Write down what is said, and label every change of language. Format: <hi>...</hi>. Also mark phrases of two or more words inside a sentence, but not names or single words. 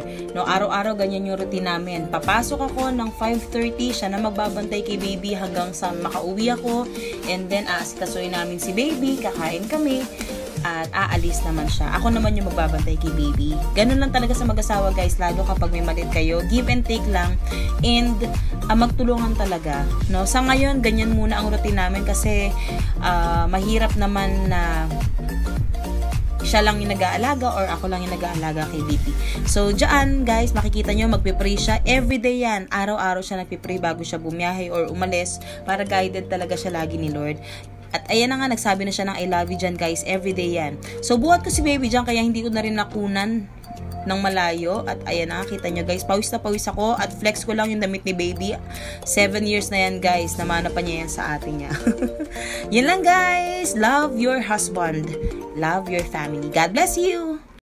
<tl>No, araw-araw ganyan yung routine namin. Papasok ako ng 5:30, siya na magbabantay kay baby hanggang sa makauwi ako,</tl> <en>and then</en> <tl>aasikasuhin namin si baby, kakain kami, at aalis naman siya. Ako naman yung magbabantay kay baby. Ganun lang talaga sa mag-asawa guys, lalo kapag may malit kayo.</tl> <en>Give and take</en> <tl>lang, and magtulungan talaga. No? Sa ngayon, ganyan muna ang routine namin kasi mahirap naman na siya lang yung nag-aalaga or ako lang yung nag-aalaga kay baby. So, dyan guys, makikita nyo, magpipray siya. Everyday yan. Araw-araw siya nagpipray bago siya bumiyahe or umalis para guided talaga siya lagi ni Lord. At ayan na nga, nagsabi na siya ng</tl> <en>I love you</en> <tl>dyan guys, everyday yan. So buhat ko si baby dyan, kaya hindi ko na rin nakunan ng malayo. At ayan na, kita nyo guys, pawis na pawis ako. At flex ko lang yung damit ni baby. 7 years na yan guys, namana pa niya yan sa atin niya. Yun lang guys,</tl> <en>love your husband, love your family. God bless you!</en>